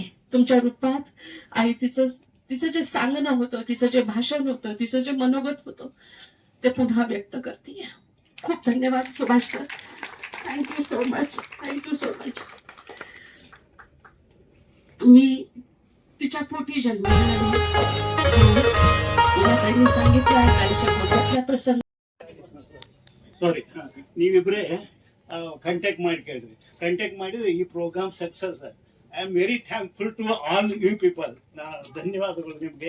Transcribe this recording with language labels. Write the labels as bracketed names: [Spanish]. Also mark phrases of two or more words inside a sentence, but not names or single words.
[Marathi] तुमच्या रूपात आई तिचं जे सांगणं होतं, तिचं जे भाषण होतं, तिचं जे मनोगत होतं ते पुन्हा व्यक्त करतीये. खूप धन्यवाद सुभाष सर. [English] thank you so much. thank you so much. [Marathi] मी तिच्या पोटी जन्मली सांगितलं आईच्या पोटातल्या प्रसंग. [Kannada] ಸಾರಿ, ನೀವಿಬ್ಬರೇ ಕಾಂಟ್ಯಾಕ್ಟ್ ಮಾಡಿ ಕೇಳಿದ್ರಿ. ಕಾಂಟ್ಯಾಕ್ಟ್ ಮಾಡಿದ್ರೆ ಈ ಪ್ರೋಗ್ರಾಮ್ ಸಕ್ಸಸ್. [English] I am very thankful to all you people. [Kannada] ಧನ್ಯವಾದಗಳು ನಿಮಗೆ.